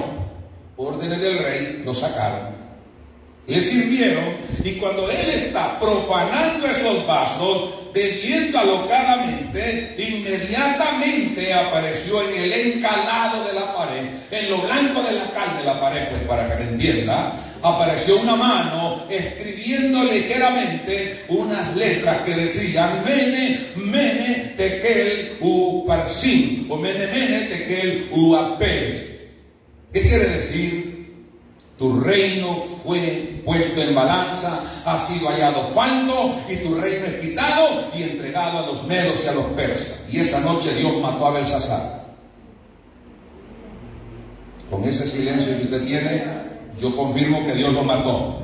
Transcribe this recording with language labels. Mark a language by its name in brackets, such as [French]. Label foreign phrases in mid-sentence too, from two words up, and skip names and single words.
[Spanish] Órdenes del rey, lo sacaron. Le sirvieron, y cuando él está profanando esos vasos, bebiendo alocadamente, inmediatamente apareció en el encalado de la pared, en lo blanco de la cal de la pared, pues para que me entienda, apareció una mano escribiendo ligeramente unas letras que decían Mene, Mene, Tekel, Uparsin, o Mene, Mene, Tekel, Uaperes. ¿Qué quiere decir? Tu reino fue puesto en balanza, ha sido hallado falto, y tu reino es quitado y entregado a los medos y a los persas. Y esa noche Dios mató a Belsasar. Con ese silencio que usted tiene, yo confirmo que Dios lo mató.